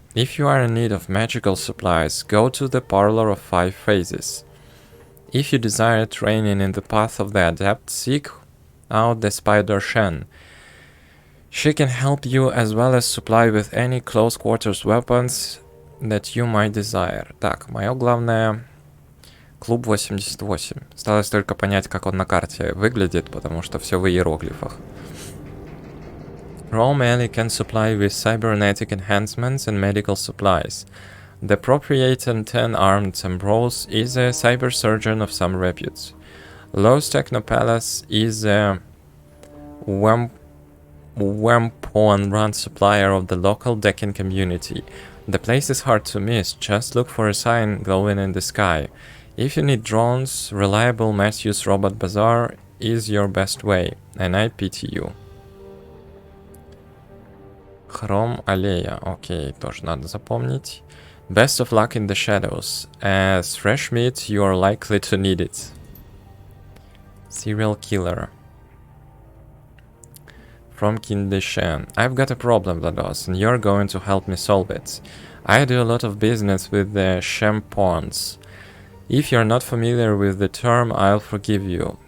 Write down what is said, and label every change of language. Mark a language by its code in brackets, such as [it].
[en] If you are in need of magical supplies, go to the Parlor of 5 Phases. If you desire training in the path of the Adept, seek out the Spider Shen. She can help you as well as supply with any close quarters weapons that you might desire. [ru] Так, мое главное... Клуб 88. Осталось только понять, как он на карте выглядит, потому что все в иероглифах. [en] Rome Alley can supply with cybernetic enhancements and medical supplies. The proprietor 10-armed Ambrose is a cyber surgeon of some repute. Lowe's Technopalace is a Wampon-run supplier of the local decking community. The place is hard to miss, just look for a sign glowing in the sky. If you need drones, reliable Matthews Robot Bazaar is your best way, and I pity you. [ru] Хром аллея, окей, тоже надо запомнить. [en] Best of luck in the shadows. As fresh meat, you are likely to need it. Serial killer. From Kindeshan. I've got a problem, Vlados, and you're going to help me solve it. I do a lot of business with the Shampons. If you're not familiar with the term, I'll forgive you.